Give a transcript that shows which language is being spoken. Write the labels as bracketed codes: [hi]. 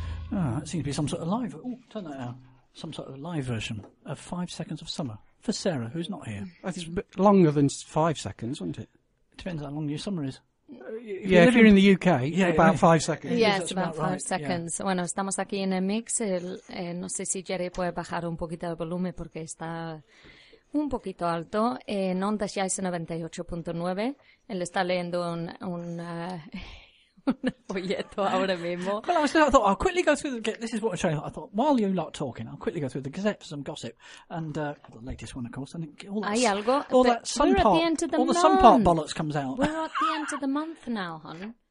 [en] that seems to be some sort of live. Oh, turn that out. Some sort of live version of 5 Seconds of Summer for Sarah, who's not here. It's a bit longer than 5 seconds, isn't it? It depends on how long your summer is. Yeah, if you're in the UK, yeah, about 5 seconds. Yeah, it's about 5 seconds. Yeah. [es] Bueno, estamos aquí en el mix. No sé si Jerry puede bajar un poquito el volumen porque está un poquito alto. En Ondas Jazz 98.9, él está leyendo un folleto ahora mismo. [en] Well, I thought I'll quickly go through the. This is what I'm showing. I thought while you lot talking, I'll quickly go through the Gazette for some gossip and the latest one, of course. And all that. Sun part bollocks comes out. We're at the end of the month now, hon.